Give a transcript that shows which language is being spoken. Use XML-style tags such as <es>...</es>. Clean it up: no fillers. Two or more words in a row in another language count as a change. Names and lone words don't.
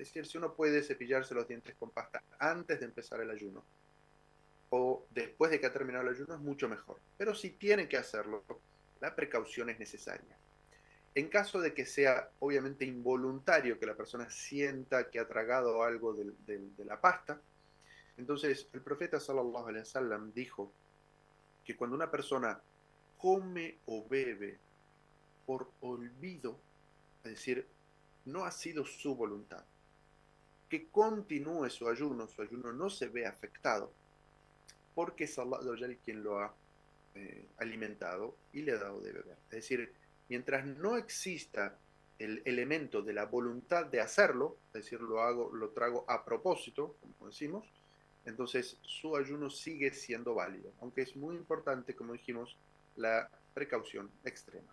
<es>Es decir, si uno puede cepillarse los dientes con pasta antes de empezar el ayuno o después de que ha terminado el ayuno, es mucho mejor. Pero si tiene que hacerlo, la precaución es necesaria. En caso de que sea obviamente involuntario, que la persona sienta que ha tragado algo de la pasta, entonces el profeta</es> <ar>صلى الله عليه وسلم</ar> <es>dijo que cuando una persona come o bebe por olvido, es decir, no ha sido su voluntad, que continúe su ayuno no se ve afectado, porque es Allah quien lo ha alimentado y le ha dado de beber. Es decir, mientras no exista el elemento de la voluntad de hacerlo, es decir, lo trago a propósito, como decimos, entonces su ayuno sigue siendo válido, aunque es muy importante, como dijimos, la precaución extrema.</es>